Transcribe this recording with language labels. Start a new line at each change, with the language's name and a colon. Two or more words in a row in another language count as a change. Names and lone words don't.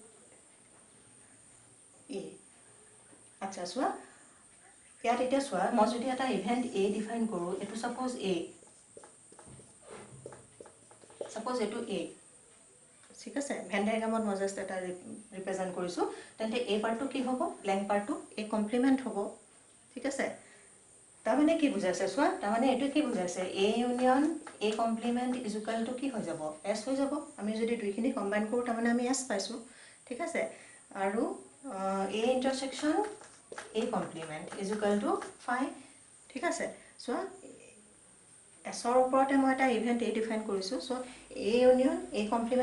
Assamese: এ আচ্ছা চোৱা ইয়াত এতিয়া চোৱা মই যদি এটা event এ define কৰোঁ এইটো suppose এইটো এ ঠিক আছে ভেন ডায়াগ্ৰামত মই জাষ্ট এটা ৰিপ্ৰেজেণ্ট কৰিছোঁ তেন্তে এই পাৰ্টটো কি হ'ব ব্লেংক পাৰ্টটো এই কমপ্লিমেণ্ট হ'ব ঠিক আছে তাৰমানে কি বুজাইছে চোৱা তাৰমানে এইটো কি বুজাইছে
English: A union A complement is equal to
Assamese: কি হৈ যাব এছ হৈ যাব আমি যদি দুইখিনি কম্বাইন কৰোঁ তাৰমানে আমি এছ পাইছোঁ ঠিক আছে আৰু
English: A intersection A complement is equal to
Assamese: 5 ঠিক আছে চোৱা এছৰ ওপৰতে মই এটা
English: event A define
Assamese: কৰিছোঁ
English: so A union A complement